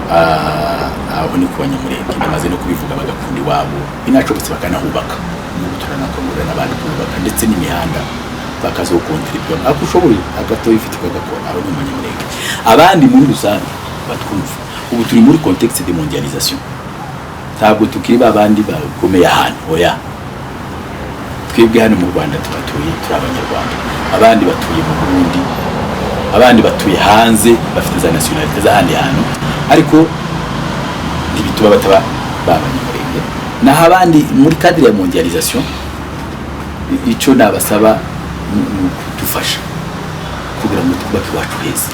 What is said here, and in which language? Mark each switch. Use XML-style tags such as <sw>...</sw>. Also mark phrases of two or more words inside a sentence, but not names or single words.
<rw>Aho ni ku Banyamulenge namaze no kubivuga bagakunda iwabo binacobotse bakanahubaka n'ubu turanakangurira n'abandi kubaka ndetse n'imihanda bakazokontribute ako ushoboye agato ifite kagakora aho ni Banyamulenge. Abandi muri rusange batwumva ubu turi muri</rw> <fr>contexte de mondialisation</fr> <rw>ntabwo tukiri babandi bakomeye ahantu oya twebwe hano mu Rwanda tubatuye turi Abanyarwanda abandi batuye mu Burundi abandi batuye hanze bafite za nationalité z'ahandi hantu ariko ntibituba bataba b'Abanyamulenge naho abandi muri cadre ya mondialisation icyo nabasaba kudufasha kugira ngo twubake iwacu heza</rw>